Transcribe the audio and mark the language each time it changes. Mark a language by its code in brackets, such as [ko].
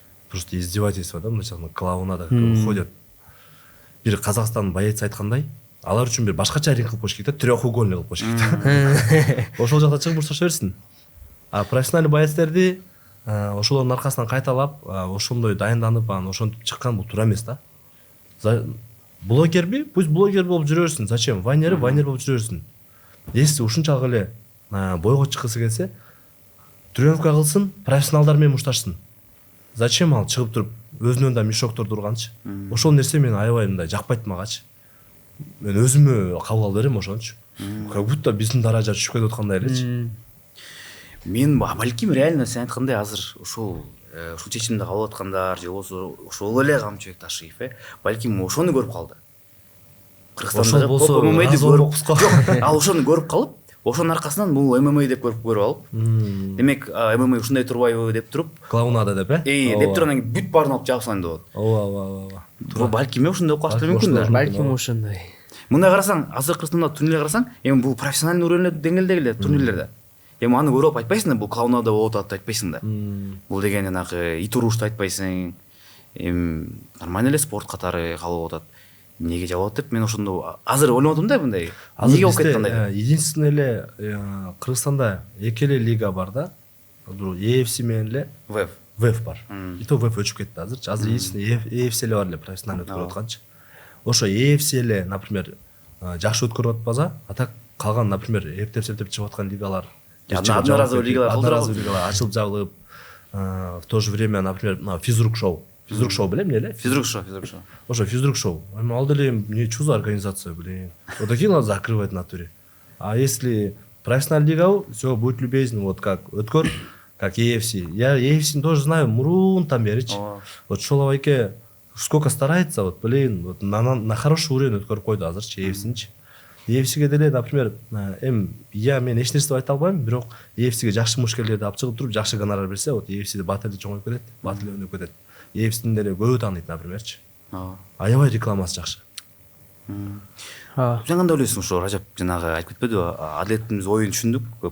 [ru] Просто издевательство да, [ky] мындайча [ru] клоунада ходят. [ky] Бир Казакстан боец айткандай, алар үчүн бир башкача ринг кылып коюш керек да, трехугольный кылып коюш керек. Ошол жакта чыгып урсаша берсин. А профессиональный боецтерди ошолордун аркасынан кайталап, ошондой дайынданып, анан ошентип чыккан бул туура эмес да. Блогерби? [ru] Пусть [ky] блогер болуп жүрө берсин. [ru] Зачем? [ky] Вайнер болуп жүрө берсин. Если ушунчалык эле бойго чыккысы келсе, тренировка кылсын, профессионалдар менен мушташсын. [ru] Зачем [ky] ал чыгып туруп өзүнөн да мешокторду урганчы? Ошол нерсе мени аябай мындай жакпайт магачы. Мен өзүмө кабыл ала берем ошончу. [ru] Как будто [ky] биздин даража түшүп кетип аткандай элечи. мен балким реально сен айткандай азыр ушул чечимди кабыл аткандар же болбосо ошол эле Камчыбек Ташиев балким ошону көрүп калды. Ошол болсо разы болмокпуз го. Жок, ал ошону көрүп калып, ошонун аркасынан бул ММА деп көрүп алып. Демек ММА ушундай турбайбы деп туруп, Клоунада деп деп туруп анан бүт баарын алып жабып салайын деп атат. Ооба. Бул балким ошондой болуп калышы мүмкүн да. Балким ошондой. Мындай карасаң, азыр Кыргызстанда турнирлер карасаң, эми бул [ru] профессиональный уровень [ky] деңгээлдеги турнирлерде. Эми аны көрүп айтпайсың да, бул клоунада болуп атат деп айтпайсың да. Бул деген жанагы ит урушту айтпайсың. Эми нормально эле спорт катары калып атат. Неге жабылат деп мен ошондо азыр ойлоп атам да мындай. Неге болуп кетти андай? [ru] Единственное [ky] эле Кыргызстанда эки эле лига бар да. UFC менен эле ВЭФ бар. [ru] И то [ky] ВЭФ өчүп кетти азырчы. Азыр [ru] единственное [ky] UFC эле бар эле профессионально өткөрүп атканчы. Ошо UFC эле, например, жакшы өткөрүп атпаса, а так калган, например, эптеп чыгып аткан лигалар, [ru] одноразовый [ky] лигалар ачылып жабылып, [ru] в то же время, [ky] например, физрук шоу билем эле? Физрук шоу. Ошо [ru] физрук шоу. [ky] Ал деле [ru] не чу за организация, блин. Вот такие надо закрывать в натуре. А если профессиональная лига, все, будь любезен, вот как [ky] өткөр, [ru] как UFC. Я UFC тоже знаю, [ky] мурун там беричи. [ru] Вот Шоловайке сколько старается, вот, блин, вот на хороший уровень [ky] өткөрүп койду азырчы [ru] EFC'нчи. [ky] EFC'ге деле, например, мен эч нерсе айта албайм, бирок EFC'ге жакшы мушкерлерди алып чыгып туруп, жакшы гонорар берсе, вот EFC'де баттелди чоңоюп кетет, баттел өнүп кетет. EFC'дин деле көбү тааныйт, напримерчи. Аябай рекламасы жакшы. Сен кандай ойлойсуң ошо Ражап жанагы айтып кетпедиби? Атлетimiz оюн түшүндүк.